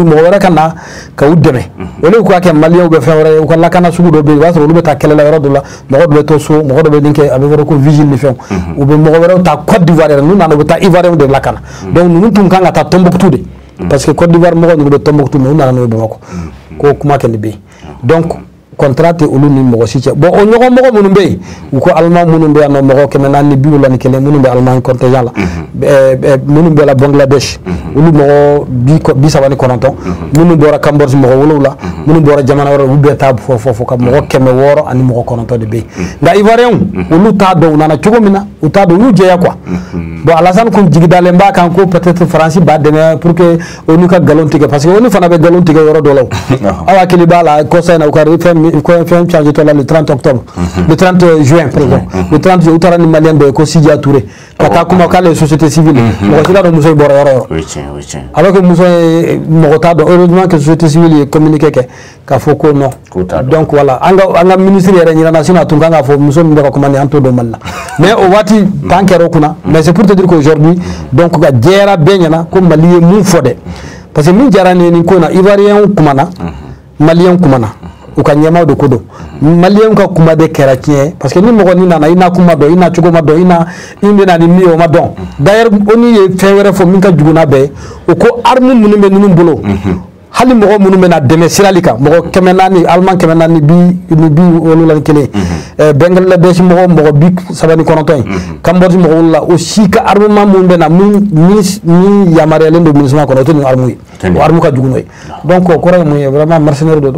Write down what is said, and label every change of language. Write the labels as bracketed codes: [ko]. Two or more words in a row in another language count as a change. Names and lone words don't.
[bm] mɔgɔ wɛrɛ ka na ka u dɛmɛ olu k'a kɛ maliyɛnw bɛ fɛn wɛrɛ ye u ka lakana sugu dɔ bɛ yen i b'a sɔrɔ olu bɛ taa kɛlɛ la yɔrɔ dɔ la mɔgɔ dɔ bɛ to so mɔgɔ dɔ bɛ nin kɛ a bɛ fɔ ko vigile ni fɛnw u bɛ mɔgɔ wɛrɛw ta Côte d'Ivoire yɛrɛ n'u nana u bɛ taa Ivoirien de lakana donc ninnu tun kan ka taa Tombouctou de [fr] parce que [bm] Côte d'Ivoire mɔgɔ ninnu bɛ Tombouctou mais u nana n'o ye Bamakɔ ko kuma kɛ nin bɛ yen donc contrat tɛ olu ni mɔgɔ si cɛ bon o ɲɔgɔn mɔgɔ minnu bɛ yen u ko Allemand minnu bɛ yan nɔ mɔgɔ 471 minnu bɛ Allemagne contingent la minnu bɛ la Bangladesh olu mɔgɔ 39 minnu bɔra Cambodge mɔgɔ 7 minnu bɔra jamana wɛrɛ olu bɛɛ t'a fɔ ka mɔgɔ 600 ani mɔgɔ 9 de bɛ yen nka Ivoirien olu t'a dɔn u nana cogo min na u t'a dɔn u y'u jɛya [fr] quoi bon [bm] Alassane kun jigidalen b'a kan ko peut-être France b'a dɛmɛ [fr] pour que [bm] ONU ka galon tigɛ [fr] parce que [bm] ONU fana bɛ galon tigɛ yɔrɔ dɔ la aw hakili b'a la kɔsa in na u ka fɛn changé tɔ la [fr] le 30 octobre le 30 juin [bm] pardon le 30 juin u taara ni malien dɔ ye ko Sidia Touré ka taa kuma k'ale ye [fr] société civile [bm] mɔgɔ si t'a dɔn muso in bɔra yɔrɔ yɔrɔ [fr] alors que [bm] muso ye mɔgɔ t'a dɔn [fr] heureusement que société civile [bm] ye communiqué kɛ k'a fɔ ko non [fr] donc voilà [bm] an ka ministre yɛrɛ ɲinana sinon a tun kan k'a fɔ muso min bɛ ka kuma nin an t'o dɔn Mali la mais o waati tan kɛra o kunna [fr] mais c'est pour te dire qu'aujourd'hui donc [bm] ka jɛra bɛɛ ɲɛna ko Mali ye mun fɔ dɛ parce que min diyara ne ye nin ko in na Ivoirien kumana Malien kumana u ka ɲɛmaw de ko don Malien ka kuma de kɛra tiɲɛ parce que ni mɔgɔ ni nana i n'a kuma dɔn i n'a cogo ma dɔn i bɛna ni min ye o ma dɔn d'ailleurs ONU ye fɛn wɛrɛ fɔ min ka jugu n'a bɛɛ ye u ko arme minnu bɛ ninnu bolo hali mɔgɔ minnu bɛ na dɛmɛ sirali kan mɔgɔ 400 Allemand 400 ni bi wolonwula ni kelen Bangladesh mɔgɔ 39 ye Cambodge mɔgɔ 7 o si ka armement minnu bɛ na min yamaruyalen don MINUSMA kɔnɔ o tɛ nin arme ye o arme ka jugu n'o ye donc o kɔrɔ ye mun ye [fr] vraiment mercenaire [bm] de don.